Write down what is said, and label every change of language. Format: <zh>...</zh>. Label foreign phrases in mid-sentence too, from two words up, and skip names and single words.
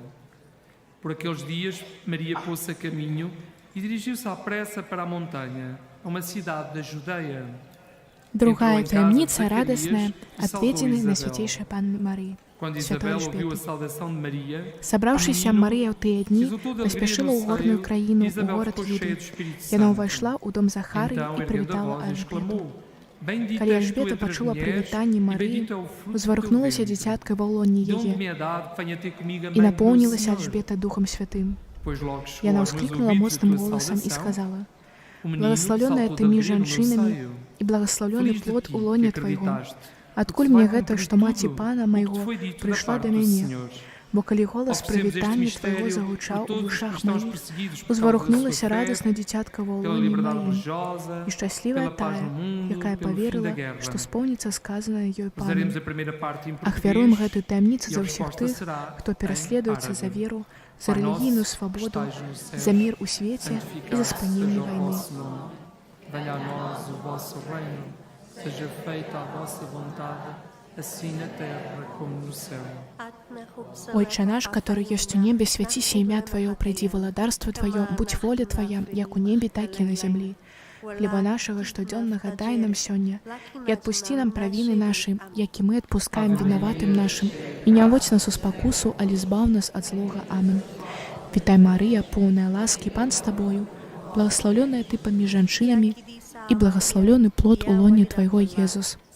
<pt>Por aqueles dias, Maria pôs-se a caminho e dirigiu-se à pressa para a montanha, a uma cidade da Judeia.</pt> <ru>Другая таємниця радостная, отведенная на святейшей Панне Марии. Святой Альжбеты. Собравшаяся Мария в те дни поспешила у горную краину, у город Лиды. И она вошла у дом Захарии и привітала Альжбету.</ru> <be>Калі Альжбета пачула прывітанне Марыі, узварухнулася дзіцятка ва лоне яе, і напоўнілася Альжбета Духом Святым.</be> <pt>Pois logo</pt> <ru>И она</ru> <pt>chegou aos meus</pt> <ru>воскликнула</ru> <pt>ouvidos a</pt> <ru>мощным</ru> <pt>tua</pt> <ru>голосом и</ru> <pt>salvação,</pt> <ru>сказала:</ru> <pt>o menino</pt> <ru>«Благословленная</ru> <pt>saltou</pt> <ru>ты</ru> <pt>da</pt> <ru>между</ru> <pt>barriga no meu</pt> <ru>женщинами,</ru> <pt>seio.</pt> <ru>и благословленный</ru> <pt>Feliz de</pt> <ru>плод</ru> <pt>ti,</pt> <ru>у</ru> <pt>que</pt> <ru>лоня Твоего.</ru> <pt>acreditaste.</pt> <be>Откуль</be> <pt>Porque</pt> <be>мне</be> <pt>vai</pt> <be>гэта,</be> <pt>cumprir</pt> <be>што маці</be> <pt>tudo</pt> <be>Пана</be> <pt>o que</pt> <be>майго</be> <pt>te foi dito da</pt> <be>прыйшла да</be> <pt>parte do</pt> <be>мяне?</be> <pt>Senhor.</pt> <be>Бо калі голас</be> <pt>Ao percebermos este</pt> <be>прывітання Твайго</be> <pt>mistério,</pt> <be>загучаў</be> <pt>por</pt> <be>у</be> <pt>todos os</pt> <be>вушах</be> <pt>cristãos</pt> <be>маіх,</be> <pt>perseguidos por causa da</pt> <be>узварухнулася</be> <pt>sua fé,</pt> <be>радасна дзіцятка ва</be> <pt>pela</pt> <be>ўлоне</be> <pt>liberdade</pt> <be>маім.</be> <pt>religiosa,</pt> <be>І шчаслівая</be> <pt>pela paz</pt> <be>тая,</be> <pt>no mundo,</pt> <be>якая</be> <pt>pelo fim da</pt> <be>паверыла,</be> <pt>guerra.</pt> <be>што споўніцца сказанае ёй</be> <pt>Usaremos</pt> <be>Панам.</be> <pt>a primeira parte em</pt> <be>Ахвяруем</be> <pt>português</pt> <be>гэтую таямніцу</be> <pt>e</pt> <be>за</be> <pt>a</pt> <be>ўсіх</be> <pt>resposta</pt> <be>тых,</be> <pt>será</pt> <be>хто пераследуецца</be> <pt>em</pt> <be>за</be> <pt>árabe.</pt> <be>веру, за</be> <pt>Pai</pt> <be>рэлігійную</be> <pt>nosso,</pt> <be>свабоду,</be> <pt>que estais nos céus,</pt> <be>за мір у свеце і за</be> <pt>santificado</pt> <be>спыненне</be> <pt>seja o</pt> <be>вайны.</be> <pt>vosso nome. Venha a nós o vosso reino. Seja feita a vossa vontade, assim na terra como no céu.</pt> <ru>Отче наш, который есть у небе, святися имя Твое, приди владарство Твое, будь воля Твоя, як у небе, так и на земле. Хлеба нашего штоденного дай нам сёння, и отпусти нам провины наши, яки мы отпускаем виноватым нашим, и не оводь нас у спокусу, а избав нас от злого. Аминь. Витай, Мария, полная ласки, Пан с Тобою, благословленная Ты поміж женщинами, и благословленный плод у лони Твоего, Иисус.</ru>